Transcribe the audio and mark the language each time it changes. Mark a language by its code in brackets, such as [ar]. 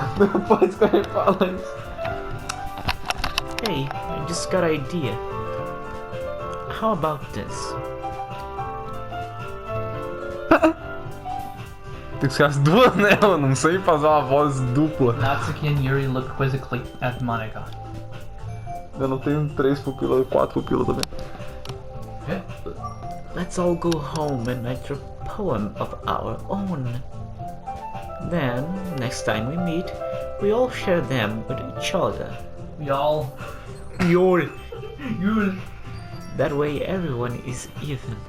[pt] Depois que ele fala isso. [en] Hey, I just got an idea. How about this? [pt] Tem que ser as duas, né? Eu não sei fazer uma voz dupla. [en] Natsuki and Yuri look quizzically at Monica. [pt] Eu não tenho 3 pupilas, 4 pupilas também. [en] Let's all go home and write a poem of our own. Then, next time we meet, we all share them with each other. We all... Yuri! That way everyone is even.